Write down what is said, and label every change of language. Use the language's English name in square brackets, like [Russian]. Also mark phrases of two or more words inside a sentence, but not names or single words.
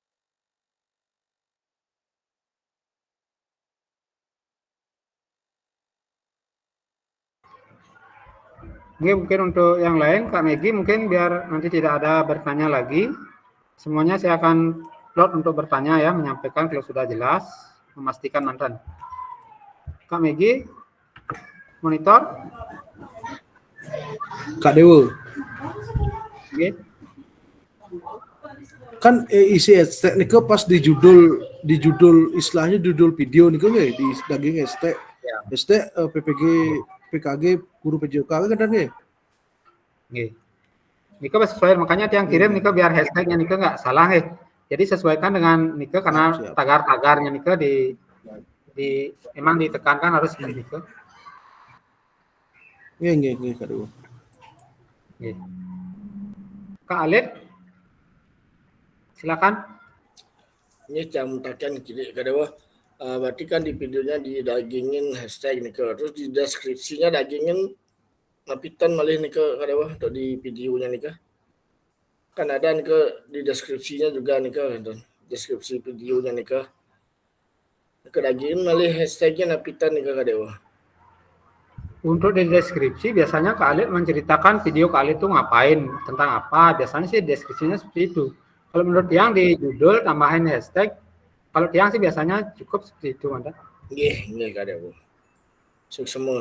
[Indonesian] Mungkin untuk yang lain, Kak Megi, mungkin biar nanti tidak ada bertanya lagi. Semuanya saya akan load untuk bertanya ya, menyampaikan kalau sudah jelas, memastikan mantan. Kak Megi, monitor. Kak Dewo. Oke. Kan isi hashtag nih pas di judul istilahnya judul video nih nggak di daging hashtag hashtag PKG guru PJOK kan nggih. Nggih. Nika sesuai, makanya yang kirim Nika biar hashtagnya Nika nggak salah Jadi sesuaikan dengan Nika karena tagar-tagarnya Nika emang ditekankan harus seperti itu. Nggih Kak Dewo. Nggih. Kak Alif, silakan. Ini jam takian kiri Kak Dewo. Berarti kan di videonya didagingin hashtag nih terus di deskripsinya [Balinese] dagingin napitan malih [Indonesian] nih Kak Dewo atau di videonya nih kan ada nih di deskripsinya juga nih deskripsi videonya nih [Balinese] dagingin malih [Indonesian] hashtagnya napitan nih Kak Dewo. Untuk di deskripsi biasanya Kak Alif menceritakan video Kak Alif itu ngapain, tentang apa. Biasanya sih deskripsinya seperti itu. Kalau menurut yang di judul tambahin hashtag, kalau yang sih biasanya cukup seperti itu, Anda. Nggih Kak Dewo. Sukses semua.